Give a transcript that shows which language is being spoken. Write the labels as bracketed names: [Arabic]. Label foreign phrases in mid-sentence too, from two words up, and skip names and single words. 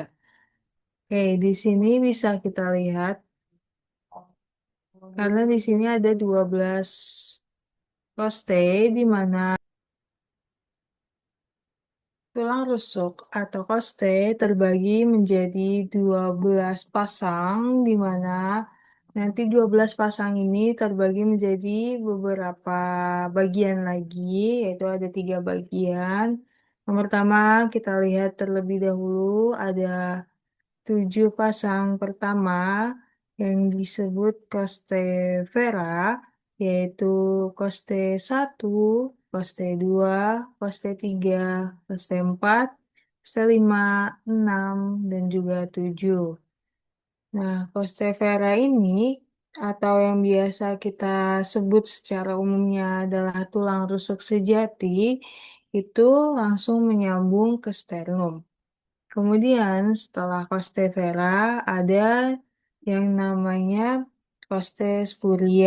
[Indonesian] Oke, di sini bisa kita lihat, karena di sini ada 12 costae, di mana tulang rusuk atau koste terbagi menjadi 12 pasang, di mana nanti 12 pasang ini terbagi menjadi beberapa bagian lagi, yaitu ada 3 bagian. Yang pertama, kita lihat terlebih dahulu ada 7 pasang pertama yang disebut [Latin] koste vera, [Indonesian] yaitu koste 1, koste 2, koste 3, koste 4, koste 5, 6, dan juga 7. Nah, [Latin] koste vera [Indonesian] ini atau yang biasa kita sebut secara umumnya adalah tulang rusuk sejati, itu langsung menyambung ke sternum. Kemudian setelah [Latin] coste vera [Indonesian] ada yang namanya [Latin] coste spuria.